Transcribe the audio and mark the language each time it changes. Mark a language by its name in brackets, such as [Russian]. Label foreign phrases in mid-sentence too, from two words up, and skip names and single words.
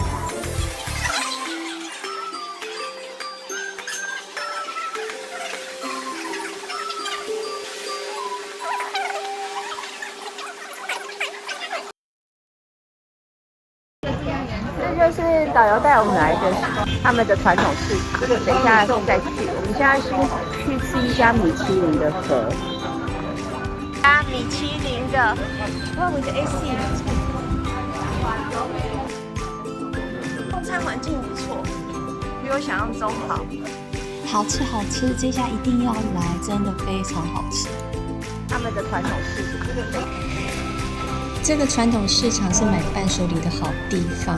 [Chinese] 这就是导遊帶我們來的他們的傳統市場，等一下再去。我們現在是去吃一家米其林的河。米其林的，哇，我的 AC。用餐環境不錯，比我想象中好。好吃好吃，這家一定要來，真的非常好吃。他們的傳統市場。這個傳統市場是買伴手禮的好地方。